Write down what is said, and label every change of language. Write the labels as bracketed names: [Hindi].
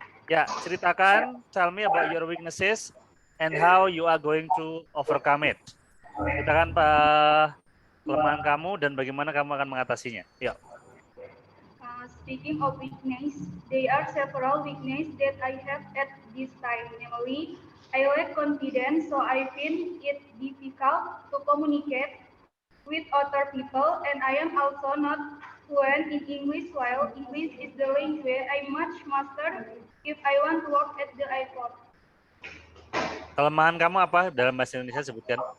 [Indonesian] ya ceritakan, [English] tell me about your weaknesses and how you are going to overcome it. [Indonesian] Ceritakan kelemahan kamu dan bagaimana kamu akan mengatasinya. Yuk. [English] Speaking of weakness, there are several weaknesses that I have at this time. Namely, I lack confidence, so I find it difficult to communicate with other people, and I am also not fluent in English, while English is the language I must master if I want to work at the airport. [Indonesian] Kelemahan kamu apa dalam bahasa Indonesia sebutkan?